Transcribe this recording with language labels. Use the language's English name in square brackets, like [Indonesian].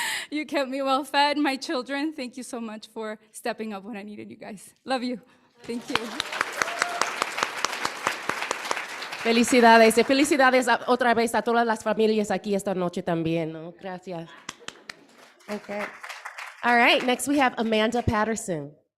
[English] You kept me well fed. My children, thank you so much for stepping up when I needed you guys. Love you. Thank you. [Spanish] Felicidades. Y felicidades otra vez a todas las familias aquí esta noche también, ¿no? Gracias. Okay. [English] All right, next we have Amanda Patterson.